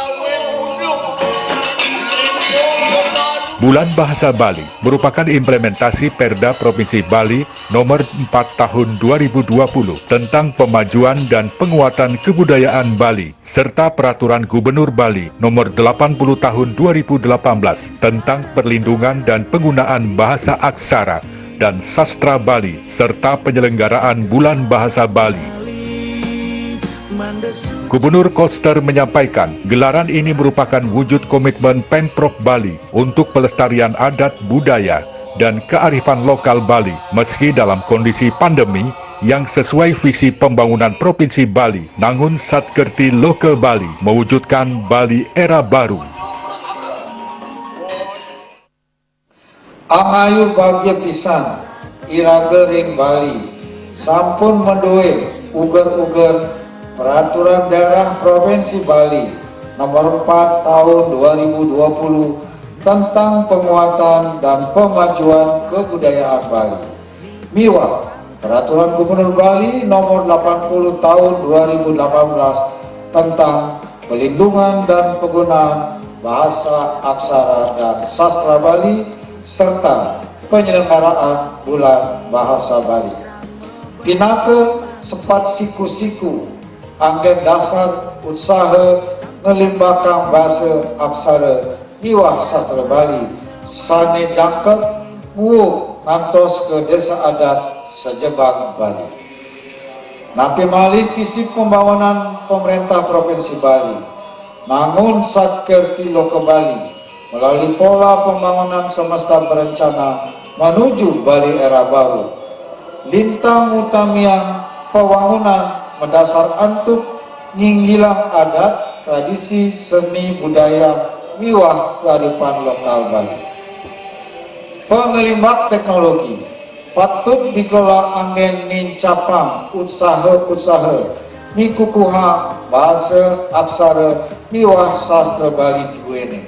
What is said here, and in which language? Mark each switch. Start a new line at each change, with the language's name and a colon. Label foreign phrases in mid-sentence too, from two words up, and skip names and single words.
Indonesian: Bulan Bahasa Bali merupakan implementasi Perda Provinsi Bali nomor 4 tahun 2020 tentang pemajuan dan penguatan kebudayaan Bali, serta Peraturan Gubernur Bali nomor 80 tahun 2018 tentang perlindungan dan penggunaan bahasa aksara dan sastra Bali, serta penyelenggaraan Bulan Bahasa Bali. Gubernur Koster menyampaikan, gelaran ini merupakan wujud komitmen Pemprov Bali untuk pelestarian adat budaya dan kearifan lokal Bali, meski dalam kondisi pandemi yang sesuai visi pembangunan Provinsi Bali, Nangun Satkerti Loke Bali, mewujudkan Bali era baru.
Balinese: Angayu bagya pisan iraga ring Bali sampun mendoe uger-uger Peraturan Daerah Provinsi Bali nomor 4 tahun 2020 tentang penguatan dan pemajuan kebudayaan Bali. Miwa Peraturan Gubernur Bali nomor 80 tahun 2018 tentang pelindungan dan penggunaan bahasa, aksara, dan sastra Bali serta penyelenggaraan Bulan Bahasa Bali. Pinake sepat siku-siku anggen dasar usaha ngelimbakang bahasa aksara miwah sastra Bali sane jangkep muuk ngantos ke desa adat sejebang Bali. Napi malih
Indonesian: visi pembangunan pemerintah Provinsi Bali Nangun Satkerti Loke Bali melalui pola pembangunan semesta berencana menuju Bali era baru.
Balinese: Lintang utamian pembangunan mendasar antuk nyinggilang adat, tradisi, seni, budaya, miwah kearifan lokal Bali. Pengelimbak teknologi patut dikelola anggen nincapang usaha-usaha mikukuha bahasa aksara miwah sastra Bali duene.